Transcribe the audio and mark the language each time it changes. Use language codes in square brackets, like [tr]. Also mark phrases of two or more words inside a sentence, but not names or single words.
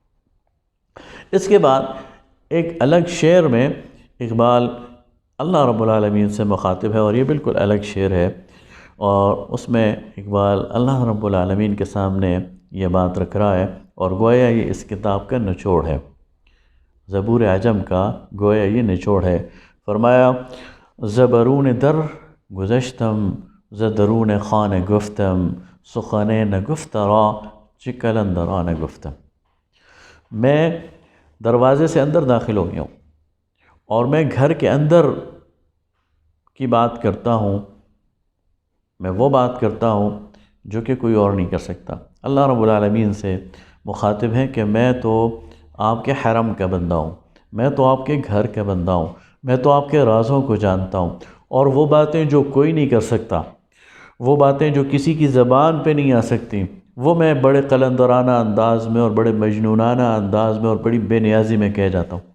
[ur] اس کے بعد ایک الگ شعر میں اقبال [ar] اللہ رب العالمین [ur] سے مخاطب ہے، اور یہ بالکل الگ شعر ہے، اور اس میں اقبال [ar] اللہ رب العالمین [ur] کے سامنے یہ بات رکھ رہا ہے، اور گویا یہ اس کتاب کا نچوڑ ہے، زبور عجم کا گویا یہ نچوڑ ہے۔ [fa] فرمایا زبرون در گذشتم، زدرون خان گفتم، سخن نگفت را چه کلندران گفتم۔ [ur] میں دروازے سے اندر داخل ہو گیا ہوں، اور میں گھر کے اندر کی بات کرتا ہوں، میں وہ بات کرتا ہوں جو کہ کوئی اور نہیں کر سکتا۔ [ar] اللہ رب العالمین [ur] سے مخاطب ہیں کہ میں تو آپ کے حرم کا بندہ ہوں، میں تو آپ کے گھر کا بندہ ہوں، میں تو آپ کے رازوں کو جانتا ہوں، اور وہ باتیں جو کوئی نہیں کر سکتا، وہ باتیں جو کسی کی زبان پہ نہیں آ سکتی، وہ میں بڑے قلندرانہ انداز میں اور بڑے مجنونانہ انداز میں اور بڑی بے نیازی میں کہہ جاتا ہوں۔